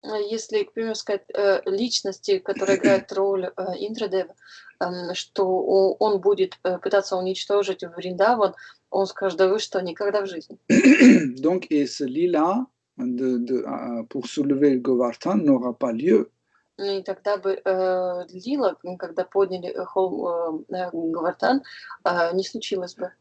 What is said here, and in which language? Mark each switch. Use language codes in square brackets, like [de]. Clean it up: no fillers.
[ru] Если, к примеру, сказать личности, которая играет роль Индрадева, что он будет пытаться уничтожить Вриндаван, он скажет, да вы что, никогда в жизни. [fr] Donc, et ce lit-là, pour soulever le Govardhan, n'aura pas lieu. [ru] И тогда бы Лила, когда подняли холм Govardhan, не случилось бы.